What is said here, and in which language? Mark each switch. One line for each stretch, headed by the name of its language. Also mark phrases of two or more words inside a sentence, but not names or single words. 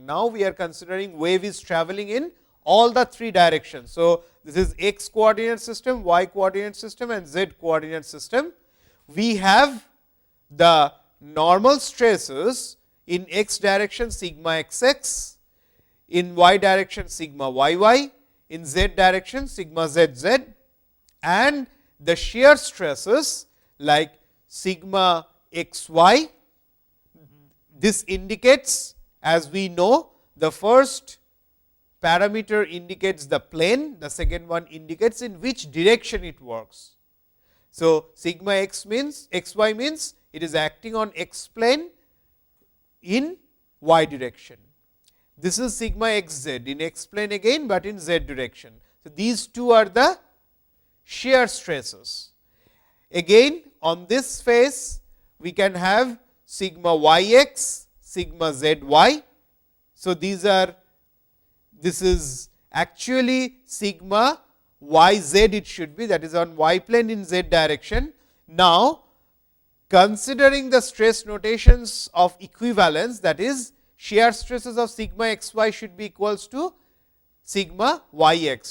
English: Now, we are considering wave is traveling in all the 3 directions. So, this is x coordinate system, y coordinate system and z coordinate system. We have the normal stresses in x direction sigma x x, in y direction sigma y y, in z direction sigma z z, and the shear stresses like sigma x y. This indicates, as we know, the first parameter indicates the plane, the second one indicates in which direction it works. So, sigma x means x y means it is acting on x plane in y direction. This is sigma x z in x plane again, but in z direction. So, these two are the shear stresses. Again on this face we can have sigma y x, sigma z y. So, these are, this is actually sigma y z it should be, that is on y plane in z direction. Now, considering the stress notations of equivalence, that is shear stresses of sigma x y should be equals to sigma y x.